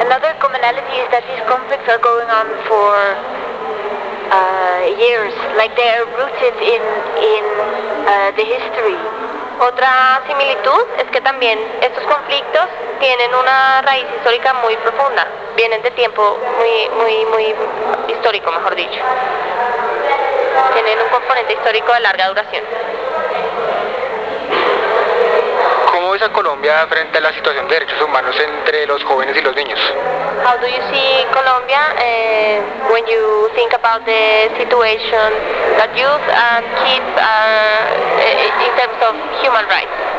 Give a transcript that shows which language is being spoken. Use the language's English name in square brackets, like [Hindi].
[English] Another commonality is that these conflicts are going on for years, like they are rooted in the history. [Spanish] Otra similitud es que también estos conflictos tienen una raíz histórica muy profunda. Vienen de tiempo muy, muy, muy histórico, mejor dicho. Tienen un componente histórico de larga duración. ¿Cómo ves a Colombia frente a la situación de derechos humanos entre los jóvenes y los niños? [English] How do you see Colombia when you think about the situation that youth and kids are in terms of human rights?